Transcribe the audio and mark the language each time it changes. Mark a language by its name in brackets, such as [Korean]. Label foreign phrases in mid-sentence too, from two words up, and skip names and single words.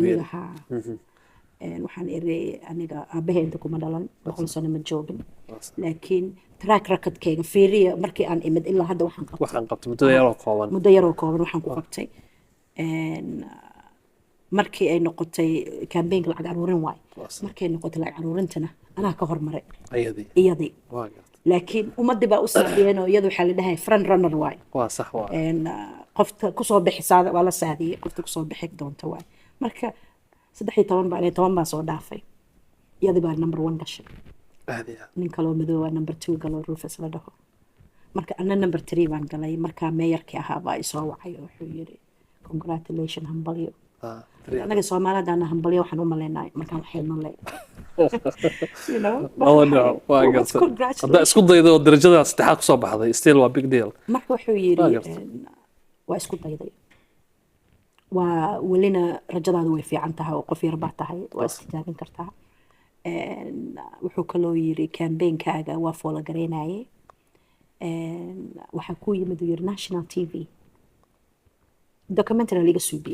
[Somali] waxaan iri aniga aabaheeda kuma dhalan 100 sano ma joogin laakiin [English] track recordkeyga [Somali] fiiriya markii aan imid ilaa hadda waxaan qabtay muddo yaroo kooban waxaan ku qabtay markii ay noqotay campaign lacag aruurin waay markay noqotay lacag aruurintana anaa ka hormaray iyadii laakiin ummadii baa u saadiyeen oo iyadu waxaa la dhahay [English] front runner [Somali] waay qofta kusoo bixisaada waa la saadiyey qofta kusoo bixi doonta waay marka 13 baa soo dhaafay iyadii baa number 1 gashay nin kaloo madooba number 2 galoo Rufus la dhaho marka ana number 3 baan galay markaa meeyarkii ahaa baa isoo wacay oo wuxuu yiri congratulations hambalyo anaga Soomaalidana hambalyo waxaan u maleynaa markaan waxayno leey hadda isku dayday oo darajada saddexaad ku soo baxday still waa [English] big deal [Somali] marka wuxuu yiri waa isku dayday waa welina rajadaadu way fiican tahay oo qof yar baa tahay waa istijaabin kartaa wuxuu kaloo yiri campaignkaaga waa foola gareenaye waxaa ku yimid yiri [English] National TV documentary [Somali] liga suubiyey